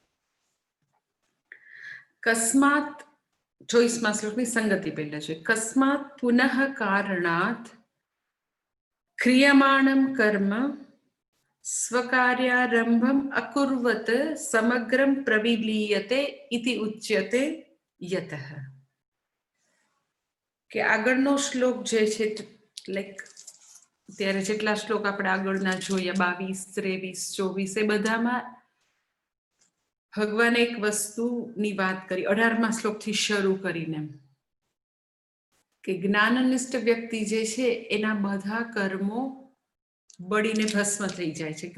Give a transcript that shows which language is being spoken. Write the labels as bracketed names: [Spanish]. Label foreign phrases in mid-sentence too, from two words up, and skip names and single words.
[Gujarati] કસ્માત 24મા શ્લોકની સંગતિ પહેલા જોઈએ। [Sanskrit] કસ્માત પુનઃ કારણાત ક્રિયમાણं કર્મ स्वकार्यारंभम अकुर्वत समग्रम प्रविलीयते इति उच्यते यतः। [Gujarati] કે આગળનો શ્લોક જે છે લાઈક ત્યારે જેટલા શ્લોક આપણે આગળના જોયા 22, 23, 24 એ બધામાં ભગવાને એક વસ્તુની વાત કરી 18મા શ્લોકથી શરૂ કરીને કે જ્ઞાનનિષ્ઠ વ્યક્તિ જે છે એના બધા કર્મો બળીને ભસ્મ થઈ જાય છે।